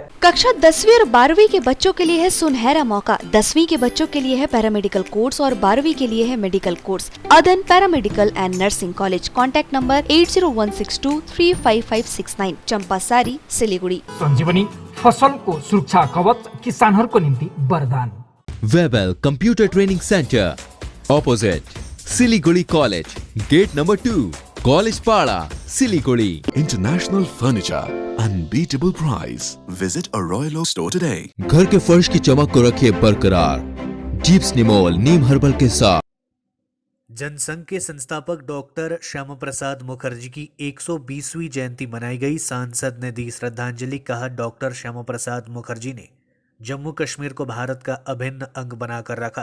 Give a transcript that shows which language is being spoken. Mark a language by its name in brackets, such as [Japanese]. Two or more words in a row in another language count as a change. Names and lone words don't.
[Hindi] कक्षा 10वीं और 12वीं के बच्चों के लिए है सुनहरा मौका। 10वीं के बच्चों के लिए है पैरामेडिकल कोर्स और 12वीं के लिए है मेडिकल कोर्स। अदन पैरामेडिकल एंड नर्सिंग कॉलेज। [English] contact number [Hindi] 8016235569, चंपासारी, सिलीगुड़ी। [Nepali] संजीवनी फसल को सुरक्षा कवच किसानहरूको निम्ति वरदान। [English] Webel Computer Training Center, opposite Siliguri College, gate number 2, College Pada, Siliguri. International furniture, unbeatable price. Visit a Royal Oak store today. [Hindi] घर के फर्श की चमक को रखिए बरकरार जीप्स निमोल नीम हर्बल के साथ। जनसंघ के संस्थापक डॉक्टर श्यामा प्रसाद मुखर्जी की 120वीं जयंती मनाई गई। सांसद ने दी श्रद्धांजलि। कहा, डॉक्टर श्यामा प्रसाद मुखर्जी ने जम्मू कश्मीर को भारत का अभिन्न अंग बनाकर रखा।